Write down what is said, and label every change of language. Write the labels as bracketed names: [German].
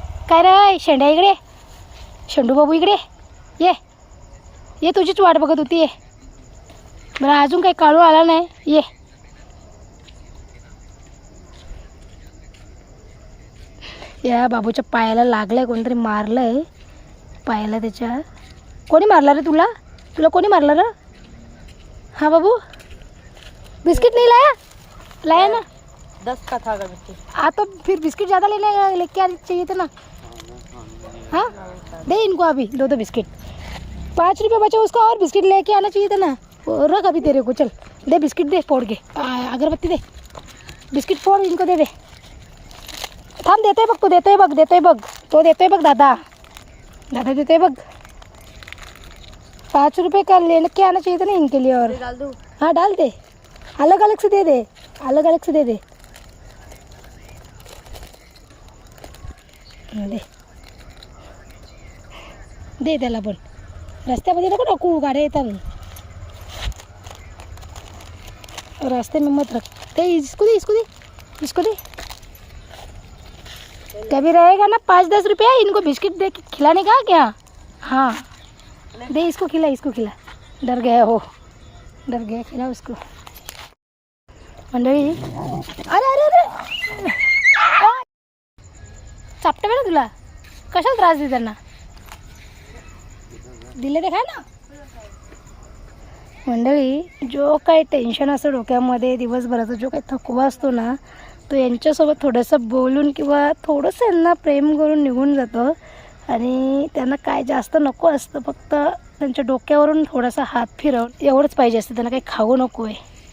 [Marathi] काय रे शेंड्या इकडे, शेंडू बाबू इकडे ये. ये तुझीच वाट बघत होती. ये बरं, अजून काही काळू आला नाही. ये या बाबूच्या पायाला लागलंय, कोणतरी मारलंय पायाला त्याच्या. कोणी मारला रे तुला? तुला कोणी मारलं रे? [Hindi] हाँ बाबू बिस्किट नहीं लाया? लाया ना? 10 का था बिस्किट. हाँ तो फिर बिस्किट ज़्यादा लेके आने चाहिए थे ना. हाँ दे इनको अभी 2 बिस्किट. 5 रुपये बचा उसका, और बिस्किट लेके आना चाहिए था ना. रख अभी तेरे को. चल दे बिस्किट, दे फोड़ के. अगरबत्ती दे, बिस्किट फोड़ इनको दे दे. [Marathi] थांब देतोय बघ, तो देतोय बघ, देतोय बघ, तो देतोय बघ दादा, दादा देतोय बघ. [Hindi] 5 रुपये का लेके आना चाहिए था ना इनके लिए. और डाल दूँ? हाँ डाल दे, अलग अलग से दे दे, अलग अलग से दे दे. [Marathi] दे दे त्याला पण. रस्त्यामध्ये नको टाकू, गाड्या येतात. [Hindi] रास्ते में मत रख दे, इसको दे, इसको दे, इसको दे। कभी रहेगा ना 5-10 रुपया इनको बिस्किट दे के खिलाने का क्या? हाँ दे, इसको खिला, इसको खिला। डर गया हो, डर गया, खिला उसको। [Marathi] मंडळी, अरे अरे अरे चापटे ना तुला, कशाला त्रास दे त्यांना, दिले ते खा ना। मंडळी, जो काही टेन्शन असतं डोक्यामध्ये दिवसभराचा, जो काही थकवा असतो ना, तो यांच्यासोबत थोडंसं बोलून किंवा थोडंसं यांना प्रेम करून निघून जातं आणि त्यांना काय जास्त नको असतं, फक्त त्यांच्या डोक्यावरून थोडासा हात फिरवून एवढंच पाहिजे असतं, त्यांना काही खाऊ नको आहे।